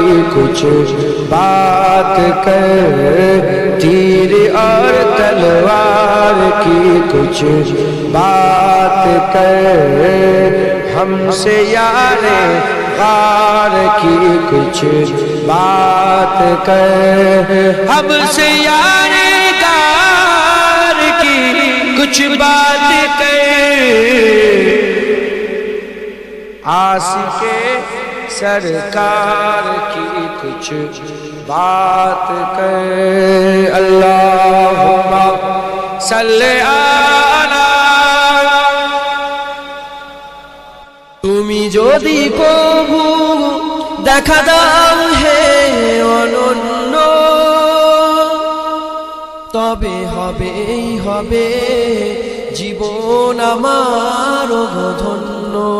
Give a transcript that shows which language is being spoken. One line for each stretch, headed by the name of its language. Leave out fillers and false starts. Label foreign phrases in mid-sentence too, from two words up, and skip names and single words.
Urdu: کچھ بات کر، تیر اور تلوار کی کچھ بات کر، ہم سے یار غار کی کچھ بات کر، ہم سے یار غار کی کچھ بات کر، عاشق سرکار کی کچھ بات کر،
Arabic: اللہم صلی علی
Bangla: তুমি যদি প্রভু দেখা দাও হে অনন্য, তবে হবেই হবে জীবন আমার ধন্য।